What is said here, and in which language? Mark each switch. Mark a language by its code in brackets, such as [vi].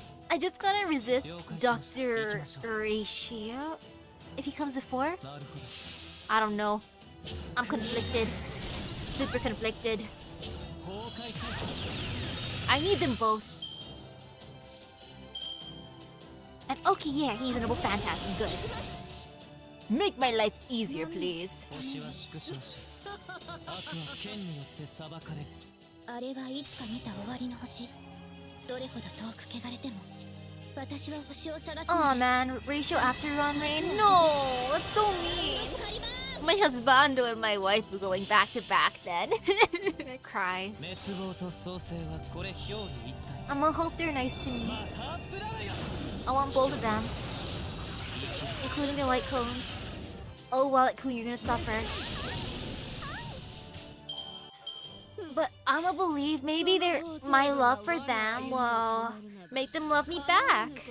[en] I just gotta resist Dr. Ratio. If he comes before? [ja] う。なるほど。 [en] I don't know. I'm conflicted. Super conflicted. [ja] 崩壊解放。 [en] I need them both. And okay, yeah, he's a noble phantasm. Good. Make my life easier, please. [ja] 星は縮小し、悪は剣によって裁かれる。あれはいつか見た終わりの星。どれほど遠く汚れても、私は星を探すのです。 [en] Aw man, ratio after Runway? No, that's so mean. My husbando and my wife were going back to back then. It cries. [ja] 滅亡と創生はこれ表裏一体。 [en] I'm gonna hope they're nice to me. [ja] ハップラーよ。 [en] I want both of them. Including the light cones. Oh, Wallet Coon, you're gonna suffer. But I'ma believe maybe my love for them will make them love me back.